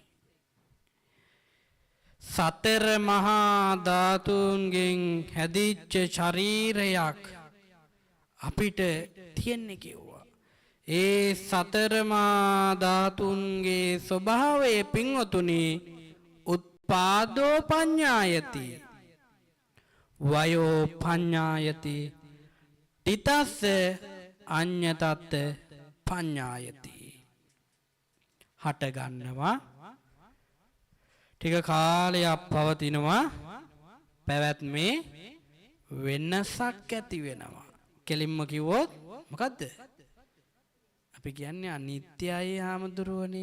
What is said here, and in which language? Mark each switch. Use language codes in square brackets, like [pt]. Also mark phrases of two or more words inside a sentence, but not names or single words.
[si] සතර මහා ධාතුන්ගෙන් හැදිච්ච ශරීරයක් අපිට තියෙන්නේ කිව්වා. ඒ සතර මහා ධාතුන්ගේ ස්වභාවය පින්වතුනි [pi] උත්පාදෝ පඤ්ඤායති වයෝ පඤ්ඤායති තිතස්ස අඤ්ඤතත් පඤ්ඤායති. [si] හට ගන්නවා ටික කාලයක් පවතිනවා පැවැත්මේ වෙනසක් ඇති වෙනවා. කෙලින්ම කිව්වොත් මොකද්ද? අපි කියන්නේ අනිත්‍යයි හාමුදුරුවනේ.